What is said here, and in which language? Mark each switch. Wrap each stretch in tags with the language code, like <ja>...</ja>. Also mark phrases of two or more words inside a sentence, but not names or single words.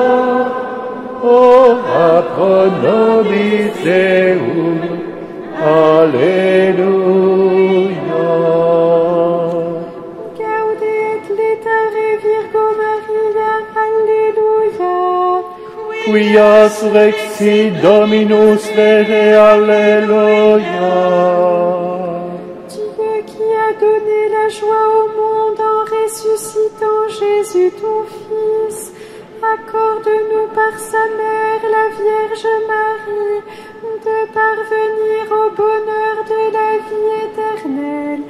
<la>Ora pro nobis Deum, alleluia. Gaudet letare Virgo Maria, alleluia. Quia surrexit Dominus vere, alleluia.</la> <fr>Dieu qui a donné la joie au monde en ressuscitant Jésus ton Fils, accorde-nous par sa mère, la Vierge Marie, de parvenir au bonheur de la vie éternelle.</fr>